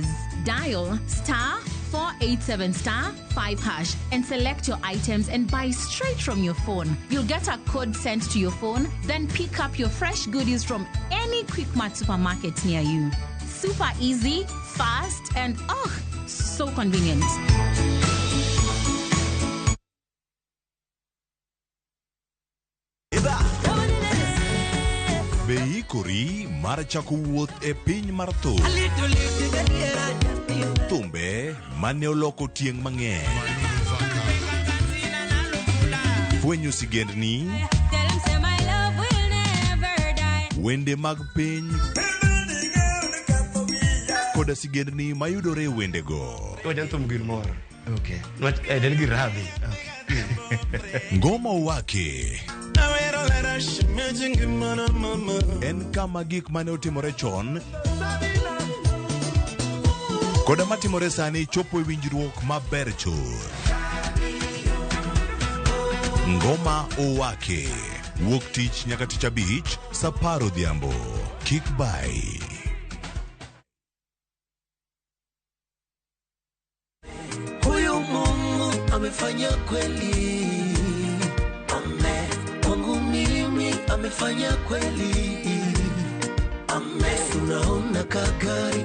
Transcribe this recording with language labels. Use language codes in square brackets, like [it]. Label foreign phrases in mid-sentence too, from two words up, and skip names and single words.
[en] Dial *487*5# and select your items and buy straight from your phone. You'll get a code sent to your phone, then pick up your fresh goodies from any Quickmart supermarket near you. Super easy, fast, and so convenient. [luo] Beikori mar chako wuoth e piny mar thum. Thumbe mane oloko tieng' mang'eny. Fwenyo sigendni. Wende mag piny. Koda sigendni mayudore e wendego. Wajan thum gilmoro. Okay. Den giradhi. Okay. Ngoma wake. En kama gik mane otimore chon koda matimore sani chopo e winjruok maber chur. Ngoma owake Wuok tich nyaka tich abich, saa 10 odhiambo. Kik bai. [sw] Huyu Mungu amefanya kweli. Amen. Kwangu mimi amefanya kweli. Amen. Tunaona kagari.